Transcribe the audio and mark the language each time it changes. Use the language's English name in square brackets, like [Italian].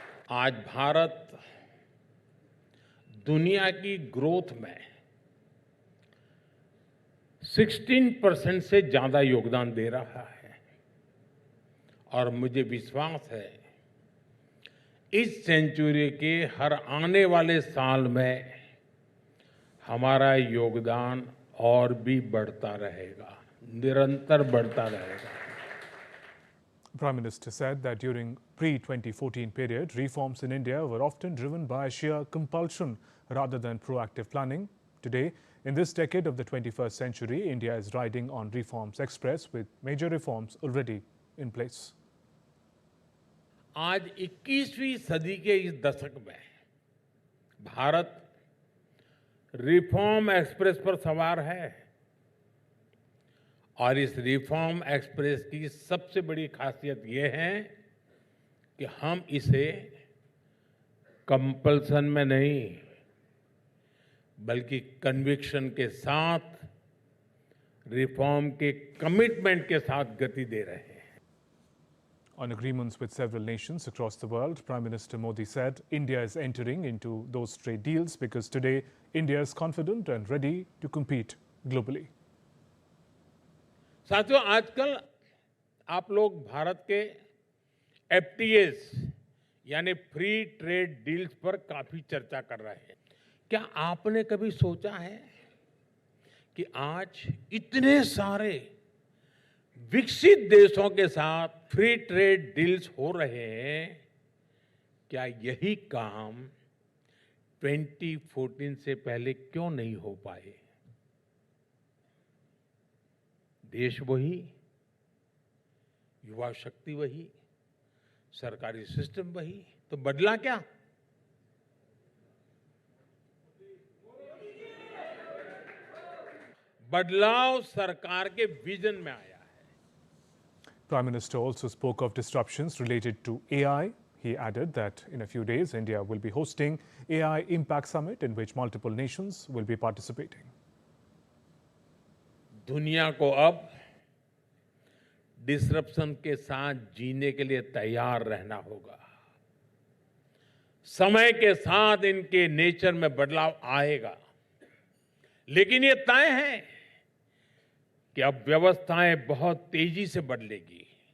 [Hindi] आज भारत दुनिया की ग्रोथ में 16% से ज्यादा योगदान दे रहा है और मुझे विश्वास है इस सेंचुरी के हर आने वाले साल में हमारा योगदान और भी बढ़ता रहेगा, निरंतर बढ़ता रहेगा। [English] Prime Minister said that during pre-2014 period, reforms in India were often driven by sheer compulsion rather than proactive planning. Today, in this decade of the 21st century, India is riding on reforms express with major reforms already in place. [Hindi] आज 21वीं सदी के इस दशक में Bharat reform express पर सवार है और इस रिफॉर्म एक्सप्रेस की सबसे बड़ी खासियत यह है कि हम इसे कंपल्सन में नहीं बल्कि कन्विक्शन के साथ, रिफॉर्म के कमिटमेंट के साथ गति दे रहे हैं। [English] On agreements with several nations across the world, Prime Minister Modi said India is entering into those trade deals because today India is confident and ready to compete globally. [Hindi] साथियों, आजकल आप लोग भारत के एफटीएस यानी फ्री ट्रेड डील्स पर काफी चर्चा कर रहे हैं। क्या आपने कभी सोचा है कि आज इतने सारे विकसित देशों के साथ फ्री ट्रेड डील्स हो रहे हैं, क्या यही काम 2014 से पहले क्यों नहीं हो पाए? देश वही, युवा शक्ति वही, सरकारी सिस्टम वही, तो बदला क्या? बदलाव सरकार के विजन में आया है। [English] Prime Minister also spoke of disruptions related to AI. He added that in a few days, India will be hosting AI Impact Summit in which multiple nations will be participating. [Hindi] दुनिया को अब disruption के साथ जीने के लिए तैयार रहना होगा। समय के साथ इनके नेचर में बदलाव आएगा, लेकिन ये तय है कि अब व्यवस्थाएं बहुत तेजी से बदलेगी।